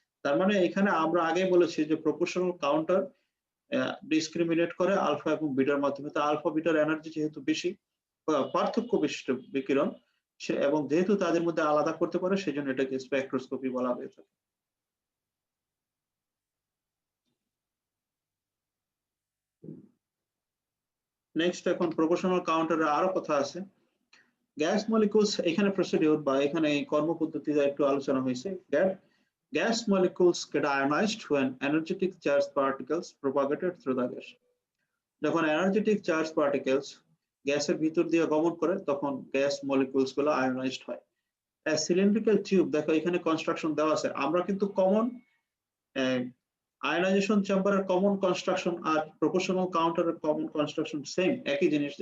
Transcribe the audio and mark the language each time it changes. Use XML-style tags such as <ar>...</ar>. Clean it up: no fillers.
<bn>তার মানে এখানে আমরা আগে বলেছি যে প্রপোর্শনাল কাউন্টার ডিসক্রিমিনেট করে আলফা এবং বিটার মাধ্যমে, তো আলফা বিটার এনার্জি যেহেতু বেশি পার্থক্য বিশিষ্ট বিকিরণ সে, এবং যেহেতু তাদের মধ্যে আলাদা করতে পারে সেজন্য এটাকে স্পেকট্রোস্কোপি বলা হয়ে থাকে। নেক্সট এখন প্রপোর্শনাল কাউন্টারের আরো কথা আছে। গ্যাস মলিকুলস, এখানে প্রসিডিউর বা এখানে এই কর্মপদ্ধতিতে একটু আলোচনা হয়েছে।</bn> <en>Gas molecules get ionized when energetic charged particles propagated through the gas.</en> <bn>যখন এনার্জেটিক চার্জ পার্টিকেলস গ্যাসের ভিতর দিয়ে গমন করে তখন গ্যাস মলিকুলস গুলো আয়োনাইজড হয়। সিলিন্ড্রিক্যাল টিউব, দেখো এখানে কনস্ট্রাকশন দেওয়া আছে, আমরা কিন্তু কমন আয়োনাইজেশন চেম্বারের কমন কনস্ট্রাকশন আর প্রপোর্শনাল কাউন্টারের কমন কনস্ট্রাকশন সেম, একই জিনিস।</bn>